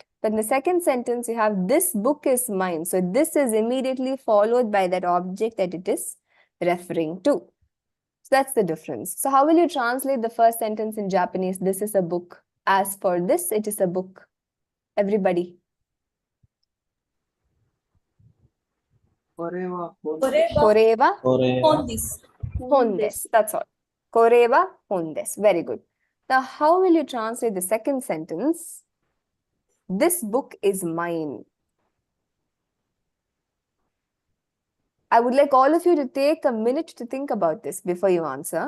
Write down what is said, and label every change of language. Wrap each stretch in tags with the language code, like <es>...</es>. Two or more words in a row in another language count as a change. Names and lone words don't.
<en>But in the second sentence, you have this book is mine. So this is immediately followed by that object that it is referring to. So that's the difference. So how will you translate the first sentence in Japanese? This is a book. As for this, it is a book. Everybody.</en> <ja>Koreva. Koreva Hondes. hondes.</ja> <en>That's all.</en> <ja>これは 本です.</ja> <en>Very good. Now, how will you translate the second sentence? This book is mine. I would like all of you to take a minute to think about this before you answer.</en>